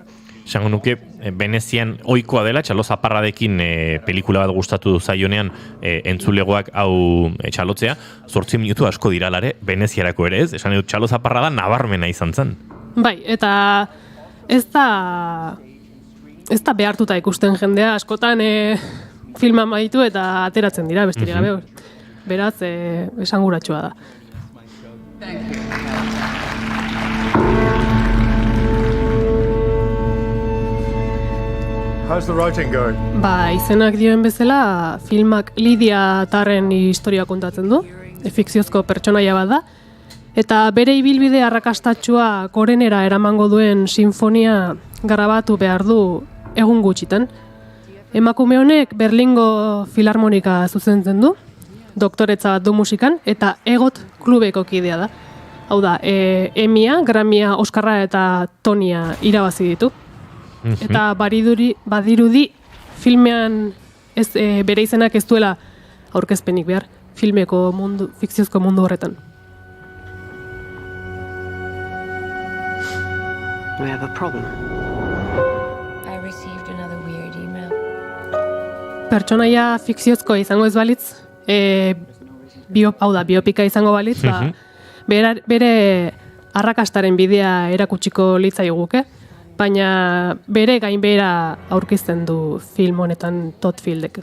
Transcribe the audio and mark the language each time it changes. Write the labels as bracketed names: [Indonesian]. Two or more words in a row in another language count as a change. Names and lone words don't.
[Basque] Esango nuke, Venezian ohikoa dela, txalo zaparradekin pelikula bat gustatu zaionean entzulegoak hau txalotzea, 8 minutu asko diralare, Veneziarako ere ez, esan dut txalo zaparrada nabarmena izan zen. Bai, eta ez da behartuta ikusten jendea, askotan filma maitu eta ateratzen dira, besterik gabe. Beraz, esanguratsua da. [English] How's the writing going? [Basque] Izenak dioen bezala, filmak Lidia Tarren historia kontatzen du, fikziozko pertsonaia bat da, eta bere ibilbide arrakastatsua gorenera eramango duen sinfonia grabatu behar du egun gutxitan. Emakume honek Berlingo Filarmonika zuzentzen du, doktoretza bat du musikan, eta Egot klubeko kidea da. Hau da, Emia, Grammya, Oskarra eta Tonia irabazi ditu. Eta badirudi filmean bere izenak ez duela aurkezpenik behar, filmeko fikziozko mundu horretan. [English] We have a problem. I received another weird email. [Basque] Pertsonaia fikziozkoa izango ez balitz, biopika izango balitz, bere arrakastaren bidea erakutsiko litzaiguke, baina bere gainbehera aurkizten du film honetan Todd Fieldek.